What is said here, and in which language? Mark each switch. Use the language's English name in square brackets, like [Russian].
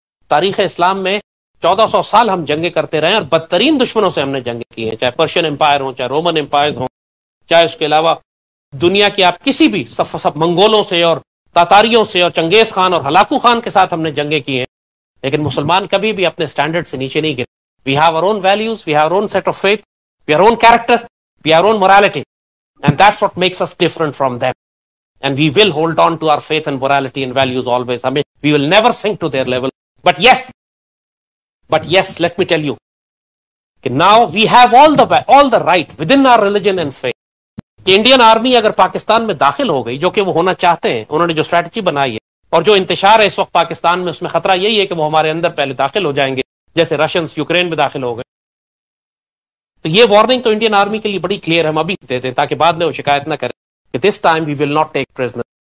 [Urdu] تاریخ اسلام میں 1400 سال ہم جنگیں کرتے رہے ہیں, اور بدترین دشمنوں سے ہم نے جنگیں کی ہیں, چاہے پرشین امپائر ہوں, چاہے رومن امپائر ہوں, چاہے اس کے علاوہ دنیا کی آپ کسی بھی سب منگولوں سے اور تاتاریوں سے اور چنگیز خان اور ہلاکو خان کے ساتھ ہم نے جنگیں کی ہیں. لیکن مسلمان کبھی بھی اپنے سٹینڈرڈ سے نیچے نہیں گرے. [English] We have our own values, we have our own set of faith, we are on character, we are on morality, and that's what makes us different from them. And we will hold on to our faith and morality and values always. I mean, we will never sink to their level. But yes, let me tell you, now we have all the right within our religion and faith. [Urdu] کہ Indian army اگر پاکستان میں داخل ہو گئی, جو کہ وہ ہونا چاہتے ہیں, انہوں نے جو اسٹریٹجی بنائی ہے اور جو انتشار ہے اس وقت پاکستان میں, اس میں خطرہ یہی ہے کہ وہ ہمارے اندر پہلے داخل ہو جائیں گے, جیسے رشینز یوکرین میں داخل ہو گئے. تو یہ وارننگ تو انڈین آرمی کے لیے بڑی کلیئر ہے, ہم ابھی دیتے ہیں تاکہ بعد میں وہ شکایت نہ کریں کہ [English] This time we will not take prisoner.